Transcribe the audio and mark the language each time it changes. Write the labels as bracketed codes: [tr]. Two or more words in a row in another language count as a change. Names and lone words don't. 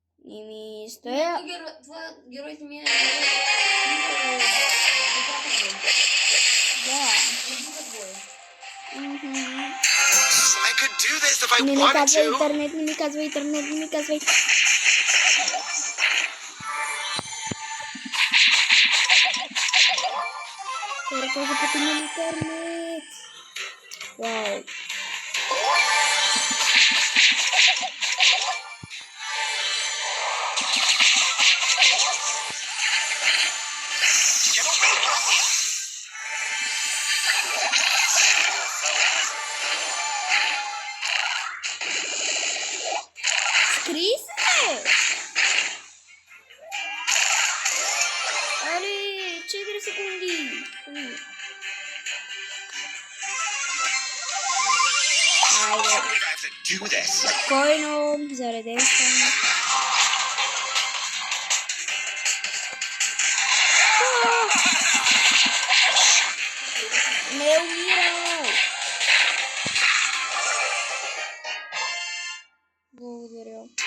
[bg] стоя... Това героите ми е... Да. [en] I could do this if I [bg] Не ми [en] wanted [bg] казва [en] to. [bg] интернет, не ми казва интернет, не ми казва... Хора, този път има интернет. Вау. [en] Get away from me! [bg] Скри се! Али, 4 секунди. Айде. [en] I have to do this. [bg] Спокойно, зареден съм. Не умирай! Благодаря.